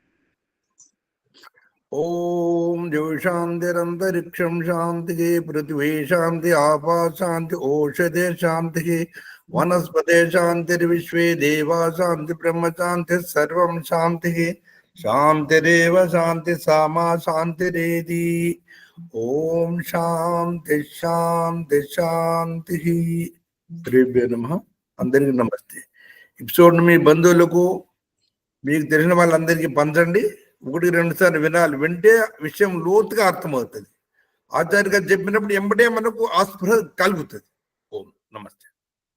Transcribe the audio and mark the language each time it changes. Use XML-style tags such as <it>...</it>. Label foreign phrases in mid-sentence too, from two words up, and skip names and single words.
<sa>ओम शांतिरंतरिक्षम शांति पृथ्वी शांति आपा शांति ओषधे शांति वनस्पते शांतिर्विश्वे देवा शांति ब्रह्म शांति सर्वं शांति शांतिरेव शांति सामा शांतिरेति। ओम शांति शांति शांति।</sa> <te>శ్రీభ్యో నమః. అందరికీ నమస్తే. ఎపిసోడ్ మీ బంధువులకు మీకు తెలిసిన వాళ్ళందరికీ పంచండి. 1-2 సార్లు వినాలి. వింటే విషయం లోతుగా అర్థమవుతుంది. ఆచార్య గారు చెప్పినప్పుడు ఎంబటే మనకు ఆస్పృహ కలుగుతుంది. ఓం నమస్తే.</te>